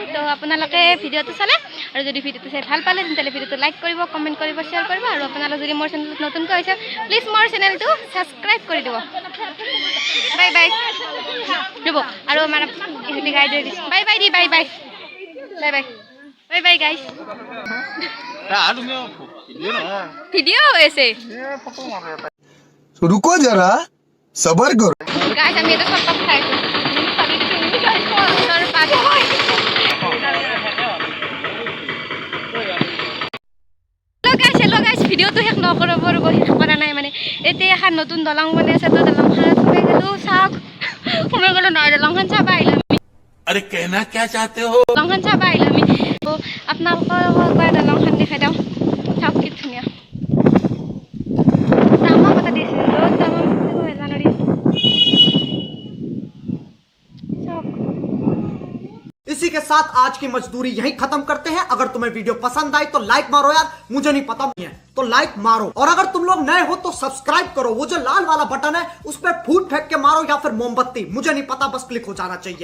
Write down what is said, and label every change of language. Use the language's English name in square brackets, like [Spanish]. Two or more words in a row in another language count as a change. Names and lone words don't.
[Assamese] তো আপোনালোকে ভিডিঅ'টো চালে, আৰু যদি ভিডিঅ'টো চাই ভাল পালে তেন্তে ভিডিঅ'টো লাইক কৰিব, কমেণ্ট কৰিব, শ্বেয়াৰ কৰিব, আৰু আপোনালোকে যদি মোৰ চেনেলত নতুনকৈ হৈছে প্লিজ মোৰ চেনেলটো ছাবস্ক্ৰাইব কৰি দিব। [English] bye bye [Assamese] দিব, আৰু আমাৰ ইহঁতে গাইড হৈ দিছে। [English] bye bye দি, bye bye bye bye bye bye guys. [Assamese] ভিডিঅ' হৈ আছে, [Hindi] रुको जरा सबर करो। [Assamese] গাইজ আমি এটা চৰপাত খাই আছোঁ। ভিডিঅ'টো শেষ নকৰিব, শেষ কৰা নাই মানে। এতিয়া এখন নতুন দলং বনাই আছে, তো দলংখনত সোমাই গ'লোঁ। চাওক [Hindi] कहना क्या चाहते हो? [Assamese] দলংখন চাব আহিলোঁ আমি তো আপোনালোকৰ পৰা দলংখন দেখাই দিওঁ চাওক কি ধুনীয়া তামাক এটা দিছিল ৰ'দ তামাক জানুৱাৰী চাওক [Hindi] इसी के साथ आज की मजदूरी यहीं खत्म करते हैं। अगर तुम्हें वीडियो पसंद आई तो लाइक मारो यार, मुझे नहीं पता नहीं है तो लाइक मारो, और अगर तुम लोग नए हो तो सब्सक्राइब करो। वो जो लाल वाला बटन है उस पर फूट फेंक के मारो या फिर मोमबत्ती, मुझे नहीं पता, बस क्लिक हो जाना चाहिए।